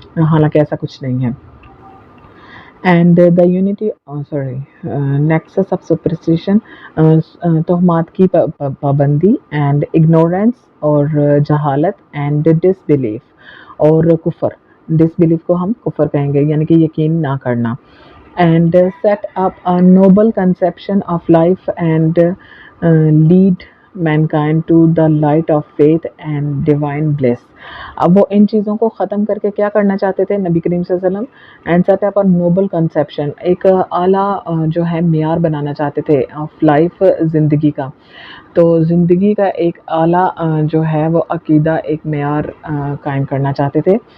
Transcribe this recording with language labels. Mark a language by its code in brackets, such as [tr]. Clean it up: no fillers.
[ur] حالانکہ ایسا کچھ نہیں ہے. [en] and the unity nexus of superstition, [ur] تہمات کی پابندی، [en] and ignorance [ur] اور جہالت، [en] and disbelief [ur] اور کفر. ڈس بلیف کو ہم کفر کہیں گے، یعنی کہ یقین نہ کرنا. [en] And set up a noble conception of life and lead mankind to the light of faith and divine bliss. [ur] اب وہ ان چیزوں کو ختم کر کے کیا کرنا چاہتے تھے نبی کریم صلی اللہ علیہ وسلم؟ [en] and set up a noble conception، [ur] ایک اعلیٰ جو ہے معیار بنانا چاہتے تھے [en] of life, [ur] زندگی کا. تو زندگی کا ایک اعلیٰ جو ہے وہ عقیدہ، ایک معیار قائم کرنا چاہتے تھے.